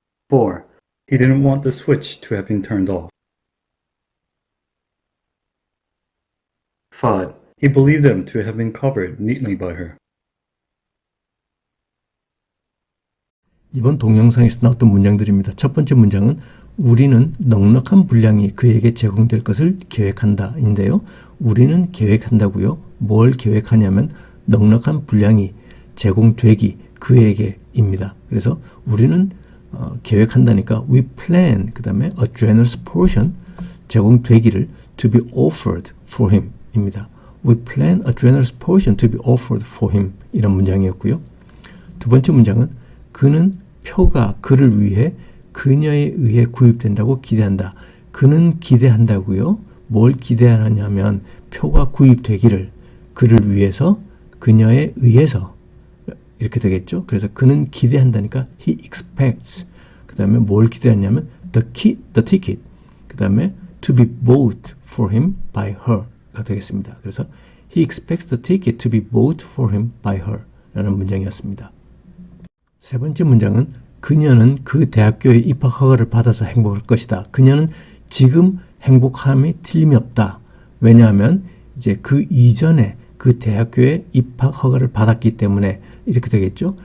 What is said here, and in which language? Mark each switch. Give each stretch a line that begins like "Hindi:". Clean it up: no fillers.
English: 4. He didn't want the switch to have been turned off. 5. He believed them to have been covered neatly by her.
Korean: 이번 동영상에서 나왔던 문장들입니다. 첫 번째 문장은 우리는 넉넉한 분량이 그에게 제공될 것을 계획한다 인데요. 우리는 계획한다고요. 뭘 계획하냐면 넉넉한 분량이 제공되기 그에게입니다. 그래서 우리는 계획한다니까
English: we plan,
Korean: 그 다음에
English: a generous portion,
Korean: 제공되기를
English: to be offered for him
Korean: 입니다.
English: We plan a generous portion to be offered for him
Korean: 이런 문장이었고요. 두 번째 문장은 그는 표가 그를 위해 그녀에 의해 구입된다고 기대한다. 그는 기대한다고요. 뭘 기대하냐면 표가 구입되기를 그를 위해서 그녀에 의해서 이렇게 되겠죠. 그래서 그는 기대한다니까
English: he expects.
Korean: 그 다음에 뭘 기대하냐면
English: the ticket.
Korean: 그 다음에
English: to be bought for him by her가
Korean: 되겠습니다. 그래서
English: he expects the ticket to be bought for him by her
Korean: 라는 문장이었습니다. 세 번째 문장은 그녀는 그 대학교에 입학 허가를 받아서 행복할 것이다. 그녀는 지금 행복함이 틀림이 없다. 왜냐하면 이제 그 이전에 그 대학교에 입학 허가를 받았기 때문에 이렇게 되겠죠.